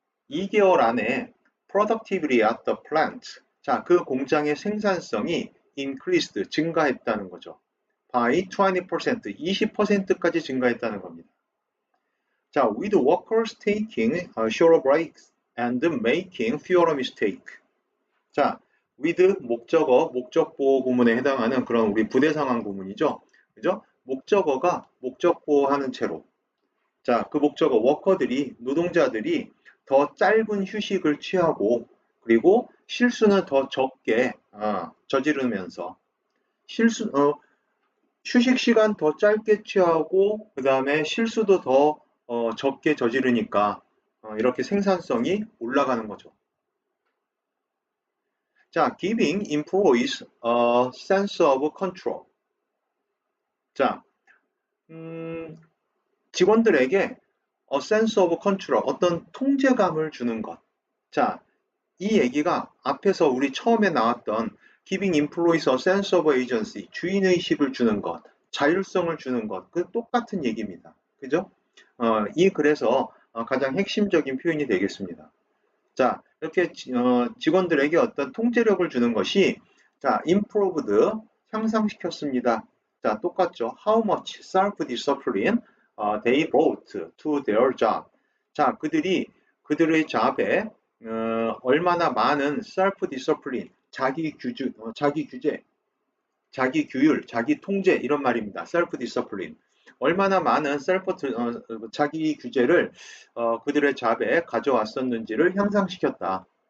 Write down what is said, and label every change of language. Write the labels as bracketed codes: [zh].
[ko] 2개월 안에 [en] productivity at the plant. [ko] 자, 그 공장의 생산성이 increased, 증가했다는 거죠. [en] by 20%, [ko] 20%까지 증가했다는 겁니다. [en] 자, with workers taking shorter breaks and making fewer mistakes. [ko] 자, with 목적어, 목적보호 구문에 해당하는 그런 우리 부대 상황 구문이죠. 그죠? 목적어가 목적보호하는 채로. 자, 그 목적어 워커들이 노동자들이 더 짧은 휴식을 취하고 그리고 실수는 더 적게 저지르면서 휴식 시간 더 짧게 취하고 그 다음에 실수도 더 적게 저지르니까 이렇게 생산성이 올라가는 거죠. [en] 자, giving employees a sense of control. [ko] 자, 직원들에게 [en] a sense of control, [ko] 어떤 통제감을 주는 것. 자, 이 얘기가 앞에서 우리 처음에 나왔던 [en] giving employees a sense of agency, [ko] 주인의식을 주는 것, 자율성을 주는 것, 그 똑같은 얘기입니다. 그죠? 이 글에서 가장 핵심적인 표현이 되겠습니다. 자, 이렇게 직원들에게 어떤 통제력을 주는 것이 자, improved, 향상시켰습니다. 자, 똑같죠. [en] How much self-discipline they brought to their job. [ko] 자, 그들의 잡에 얼마나 많은 self-discipline, 자기 규제, 자기 규율, 자기 통제 이런 말입니다. [en] self-discipline. [ko] 얼마나 많은 자기 규제를 그들의 잡에 가져왔었는지를 향상시켰다.